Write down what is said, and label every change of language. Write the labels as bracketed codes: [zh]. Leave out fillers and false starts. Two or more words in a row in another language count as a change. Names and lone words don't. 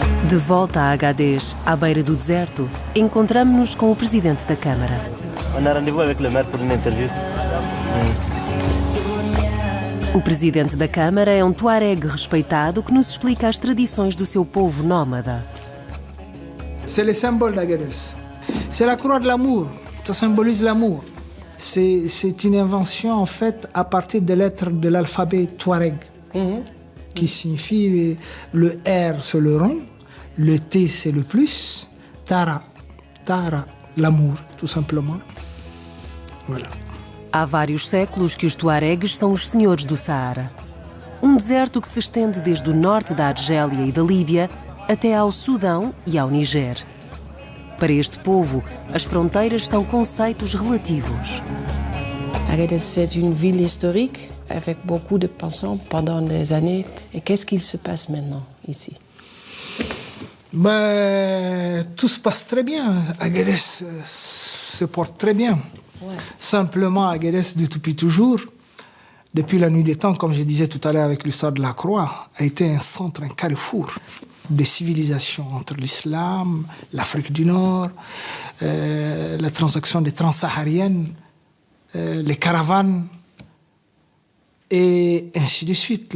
[pt] De volta a Agadez, à beira do deserto, encontramos-nos com o presidente da Câmara. [fr] On a rendez-vous avec le maire pour une interview. [pt] O presidente da Câmara é um tuareg respeitado que nos explica as tradições do seu povo nómada. [fr] C'est le symbole d'Agadez. C'est la croix de l'amour. Ça symbolise l'amour. C'est une invention en fait à partir des lettres de l'alphabet touareg, qui signifie le R c'est le rond, le T c'est le plus, Tara, l'amour tout simplement. Voilà. [pt] Há vários séculos que os tuaregues são os senhores do Saara. Um deserto que se estende desde o norte da Argélia e da Líbia até ao Sudão e ao Niger. Para este povo, as fronteiras são conceitos relativos. [fr] Agadez, c'est une ville historique avec beaucoup de passants pendant des années. Et qu'est-ce qu'il se passe maintenant ici? Tout se passe très bien. Agadez se porte très bien. Ouais. Simplement, Agadez, depuis toujours, depuis la nuit des temps, comme je disais tout à l'heure avec l'histoire de la Croix, a été un centre, un carrefour des civilisations entre l'islam, l'Afrique du Nord, la transaction des transsahariennes, les caravanes, et ainsi de suite.